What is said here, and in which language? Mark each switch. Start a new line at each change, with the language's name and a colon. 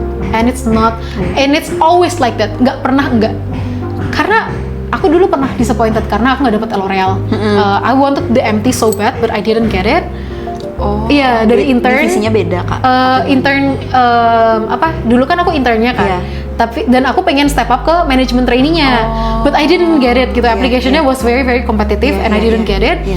English: And it's always like that.
Indonesian: Nggak pernah enggak. Karena aku dulu pernah disappointed karena aku nggak dapet L'Oreal.
English: I wanted the MT so bad, but I didn't get it. Oh,
Indonesian: iya, dari intern. Divisinya beda kak. Intern dulu kan aku internnya kan.
English: Yeah.
Indonesian: Tapi dan aku pengen step up ke management trainee-nya,
English: but I didn't get it
Indonesian: gitu.
English: Application-nya was very very competitive and I didn't get it.